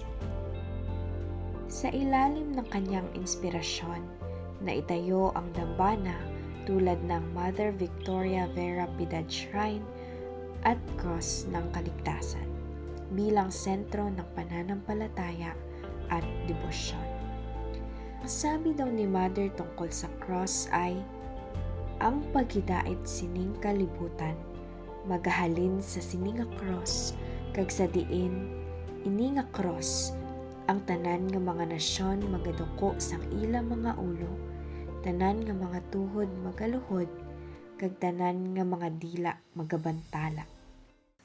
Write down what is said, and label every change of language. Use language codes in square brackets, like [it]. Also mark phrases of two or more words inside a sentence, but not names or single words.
[tl] Sa ilalim ng kanyang inspirasyon, na itayo ang dambana tulad ng Mother Victoria Vera Piedad Shrine at Cross ng Kaligtasan bilang sentro ng pananampalataya at debosyon. Ang sabi daw ni Mother tungkol sa cross ay, [hil] ang paghidait sining kalibutan, magahalin sa sining nga cross, kag sa diin, ini nga cross, ang tanan nga mga nasyon magaduko sang ilang mga ulo, tanan nga mga tuhod magaluhod, kag tanan nga mga dila magabantala.